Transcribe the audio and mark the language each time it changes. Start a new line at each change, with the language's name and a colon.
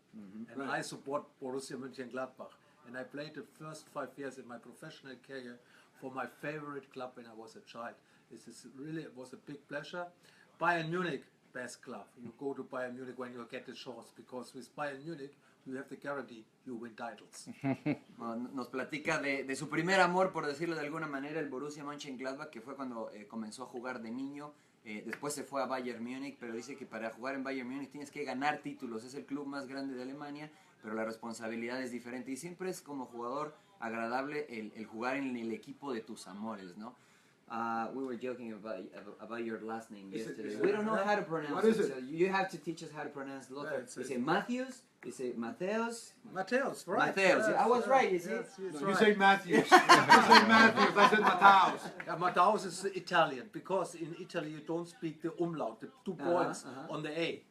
English: And I support Borussia Mönchengladbach. And I played the first 5 years in my professional career for my favorite club when I was a child. It was a big pleasure. Bayern Munich, best club. You go to Bayern Munich when you get the chance, because with Bayern Munich you have the guarantee you win titles.
Spanish: Bueno, nos platica de su primer amor, por decirlo de alguna manera, el Borussia Mönchengladbach, que fue cuando comenzó a jugar de niño. Después se fue a Bayern Múnich, pero dice que para jugar en Bayern Múnich tienes que ganar títulos. Es el club más grande de Alemania, pero la responsabilidad es diferente, y siempre es como jugador agradable el jugar en el equipo de tus amores, ¿no?
English: We were joking about your last name yesterday. We don't know how to pronounce What is it? So you have to teach us how to pronounce Lothar. Is it Matthews? Is it Matthäus? Matthäus, right? Matthäus. Yes, I was yes, right, you see? yes, yes, You right. say Matthews. You say Matthews. I said Matthäus. Yeah, Matthäus is Italian, because in Italy you don't speak the umlaut, the 2 points on the A.